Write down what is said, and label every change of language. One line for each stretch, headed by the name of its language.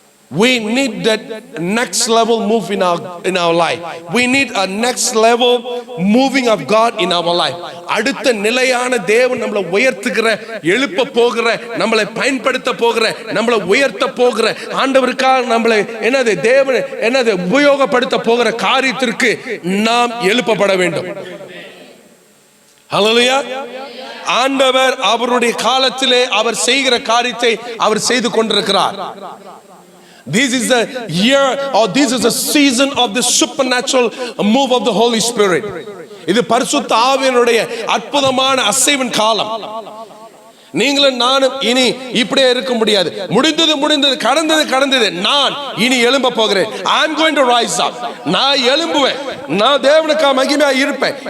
English: We need that next level move in our life. We need a next level moving of God in our life.
Tamil: அடுத்த நிலையான தேவன் நம்மளை உயர்த்துகிற, எழுப்ப போகிற, நம்மளை பயன்படுத்த போகிற, நம்மளை உயர்த்த போகிற, ஆண்டவருக்காக நம்மளை தேவன் உபயோகப்படுத்த போகிற காரியத்திற்கு நாம் எழுப்பப்பட வேண்டும். ஹல்லேலூயா. ஆண்டவர் அவருடைய காலத்திலே அவர் செய்கிற காரியத்தை அவர் செய்து கொண்டிருக்கிறார்.
English: This is the year, or this is the season of the supernatural move of the Holy Spirit.
Tamil: இது பரிசுத்த ஆவியினுடைய அற்புதமான அசைவின் காலம். நீங்களும் நானும் இனி இப்படியே இருக்க முடியாது. முடிந்தது, கடந்தது. நான் இனி எழும்ப போகிறேன்.
English: I am going to rise up.
Tamil: நான் எழும்புவேன். நான் தேவனுக்காக மகிமையா இருப்பேன்.